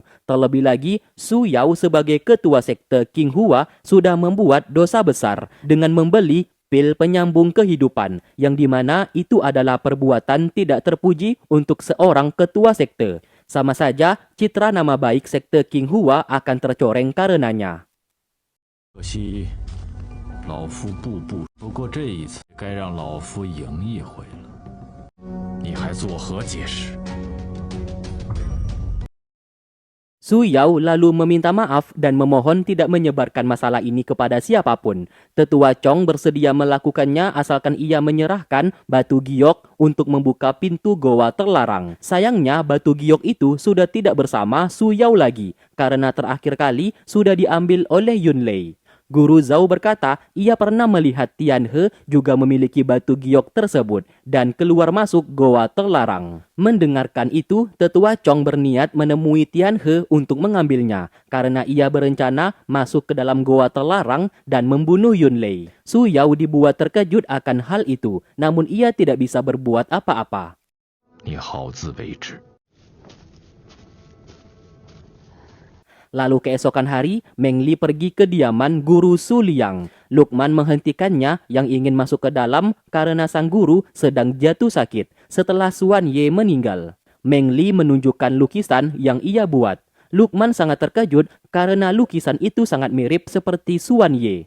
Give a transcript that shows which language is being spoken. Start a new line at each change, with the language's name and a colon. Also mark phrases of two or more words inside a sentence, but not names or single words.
Indonesian: Terlebih lagi, Su Yao sebagai ketua sekte King Hua sudah membuat dosa besar dengan membeli pil penyambung kehidupan yang dimana itu adalah perbuatan tidak terpuji untuk seorang ketua sekte. Sama saja, citra nama baik sekte King Hua akan tercoreng karenanya.
Chinese: 可惜，老夫步步，不过这一次该让老夫赢一回了。你还作何解释？
Indonesian: Su Yao lalu meminta maaf dan memohon tidak menyebarkan masalah ini kepada siapapun. Tetua Chong bersedia melakukannya asalkan ia menyerahkan batu giok untuk membuka pintu goa terlarang. Sayangnya batu giok itu sudah tidak bersama Su Yao lagi karena terakhir kali sudah diambil oleh Yun Lei. Guru Zhao berkata ia pernah melihat Tian He juga memiliki batu giok tersebut dan keluar masuk goa terlarang. Mendengarkan itu, Tetua Chong berniat menemui Tian He untuk mengambilnya karena ia berencana masuk ke dalam goa terlarang dan membunuh Yun Lei. Su Yao dibuat terkejut akan hal itu, namun ia tidak bisa berbuat apa-apa.
Chinese: 你好自为之。
Indonesian: Lalu keesokan hari, Meng Li pergi ke kediaman Guru Su Liang. Lukman menghentikannya yang ingin masuk ke dalam karena sang guru sedang jatuh sakit setelah Suan Ye meninggal. Meng Li menunjukkan lukisan yang ia buat. Lukman sangat terkejut karena lukisan itu sangat mirip seperti Suan Ye.